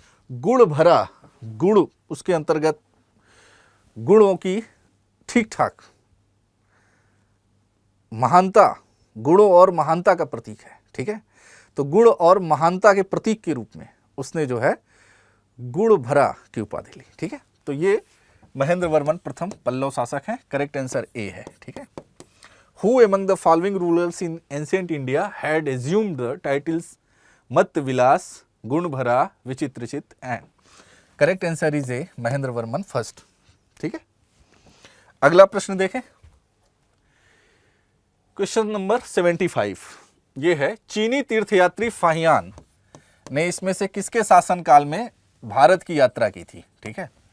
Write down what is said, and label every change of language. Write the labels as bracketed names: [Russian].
[Hindi] गुण भरा, गुण उसके अंतर्गत गुणों की ठीक ठाक, महानता, गुणों और महानता का प्रतीक है। ठीक है। तो गुण और महानता के प्रतीक के रूप में उसने जो है गुण भरा की उपाधि ली। ठीक है। तो ये महेंद्र वर्मन प्रथम पल्लव शासक हैं। करेक्ट आंसर ए है। ठीक है। [English] Who among the following rulers in ancient India had assumed the titles मत्त विलास, गुण भरा, विचित्र चित्त and? Correct answer is A Mahendra Varman first. [Hindi] ठीक है। अगला प्रश्न देखें। क्वेश्चन नंबर 75 ये है, चीनी तीर्थयात्री फाहियान ने इसमें से किसके शासनकाल में भारत की यात्रा की थी? ठीक है।